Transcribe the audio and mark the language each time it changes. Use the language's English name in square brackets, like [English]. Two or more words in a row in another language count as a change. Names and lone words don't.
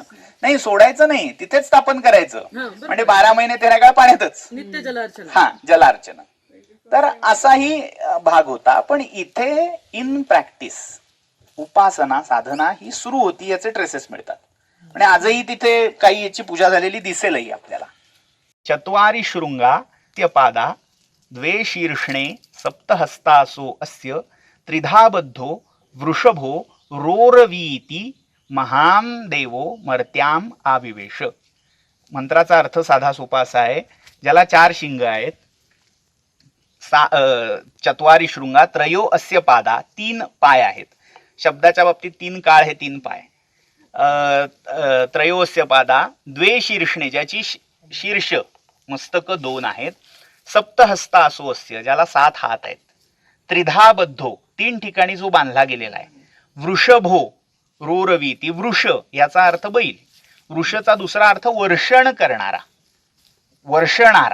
[Marathi] नाही, सोडायचं नाही, तिथेच स्थापन करायचं. म्हणजे 12 महिने 13 काळ पाण्यातच नित्य जलार्चना. हा, जलार्चना. तर असाही भाग होता. पण इथे [English] in practice [Marathi] उपासना, साधना ही सुरू होती, याचे ट्रेसेस मिळतात. म्हणजे आजही तिथे काही याची पूजा झालेली दिसेलही आपल्याला. [Sanskrit] 4 शृंगा त्यपादा 2 शीर्षणे सप्तहस्तासो अस्य 3 बद्धो वृषभो रोरवीति महान देवो मर्त्याम आविवेश. [Marathi] मंत्राचा अर्थ साधा सोपा असा आहे, ज्याला 4 शिंग आहेत, 4 शृंगा, [Sanskrit] त्रयो अस्य पादा, [Marathi] 3 पाय आहेत. शब्दाच्या बाबतीत 3 काळ हे 3 पाय. [Sanskrit] त्रयो अस्य पादा, [Marathi] 2 शीर्षणे ज्याची शीर्ष मस्तक 2 आहेत, [Sanskrit] सप्तहस्ता असो अस्य [Marathi] ज्याला 7 हात आहेत, 3 बद्धो 3 ठिकाणी जो बांधला गेलेला आहे, [Sanskrit] वृषभो रोरवीती [Marathi] वृष याचा अर्थ बैल, वृषचा दुसरा अर्थ वर्षण करणारा, वर्षणारा.